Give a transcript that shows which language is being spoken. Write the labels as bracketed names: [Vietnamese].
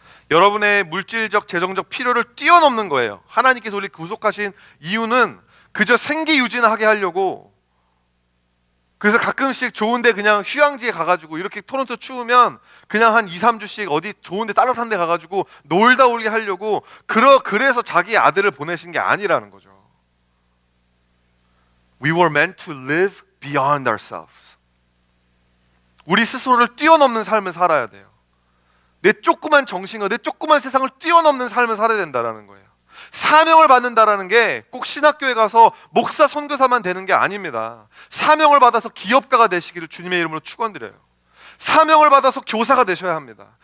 [Korean] 여러분의 물질적, 재정적 필요를 뛰어넘는 거예요. 하나님께서 우리 구속하신 이유는 그저 생계 유지하게 하려고. 그래서 가끔씩 좋은데 그냥 휴양지에 가가지고, 이렇게 토론토 추우면 그냥 한 2-3주씩 어디 좋은데 따뜻한 데 가가지고 놀다 오게 하려고 그래서 자기 아들을 보내신 게 아니라는 거죠. [English] We were meant to live beyond ourselves. [Korean] 우리 스스로를 뛰어넘는 삶을 살아야 돼요. 내 조그만 정신과 내 조그만 세상을 뛰어넘는 삶을 살아야 된다는 거예요. 사명을 받는다는 게 꼭 신학교에 가서 목사 선교사만 되는 게 아닙니다. 사명을 받아서 기업가가 되시기를 주님의 이름으로 축원드려요. 사명을 받아서 교사가 되셔야 합니다.